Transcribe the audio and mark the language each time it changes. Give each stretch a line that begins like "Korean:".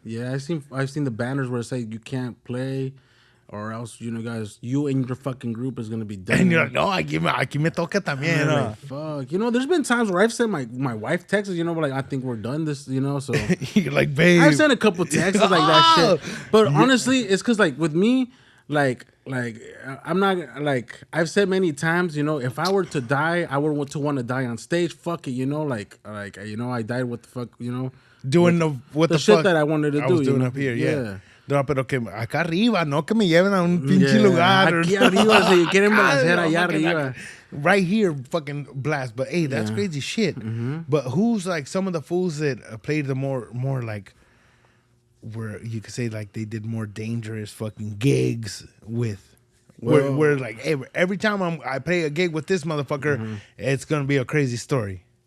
English: Yeah, I've seen the banners where it say you can't play, or else you know, guys, you and your fucking group is gonna be dead. And you're like, no,
Spanish: aquí me toca también.
English: Like, fuck, you know. There's been times where I've sent my wife texts, you know, like I think we're done this, you know. So you're like, babe, I've sent a couple texts like that shit. But honestly, it's because like with me, like I'm not like I've said many times, you know, if I were to die, I would want to die on stage. Fuck it, you know, like you know, I died with the fuck, you know, doing the shit fuck that I wanted to do. Was doing up here, yeah.
Spanish: No, pero que acá arriba, no que me lleven a un pinche lugar. Aquí arriba, si quieren balancera allá arriba.
English: Right here, fucking blast. But hey, that's crazy shit. Mm-hmm. But who's like some of the fools that played the more like, where you could say like they did more dangerous fucking gigs with, where like every time I play a gig with this motherfucker, it's gonna be a crazy story.